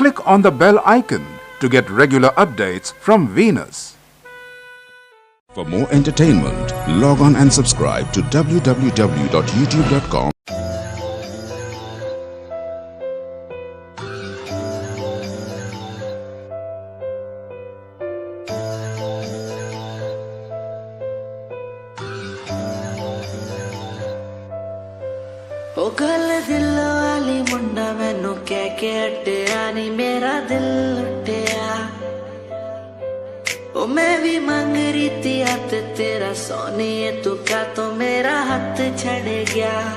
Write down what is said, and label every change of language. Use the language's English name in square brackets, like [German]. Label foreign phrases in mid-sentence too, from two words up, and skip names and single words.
[English] on the bell icon to get regular updates from Venus. For more entertainment, log on and subscribe to www.youtube.com. [Punjabi] ਓ ਗੱਲ ਦਿਲ ਵਾਲੀ ਮੁੰਡਾ ਮੈਨੂੰ ਕਹਿ ਕੇ ਹਟਿਆ ਨੀ ਮੇਰਾ ਦਿਲ ਲੁਟਿਆ [Hindi] ओ मैं भी मांग रही थी हाथ तेरा [Punjabi] ਸੋਣੀਏ ਤੂੰ ਕਾ ਤੋ ਮੇਰਾ ਹੱਥ ਛੱਡ ਗਿਆ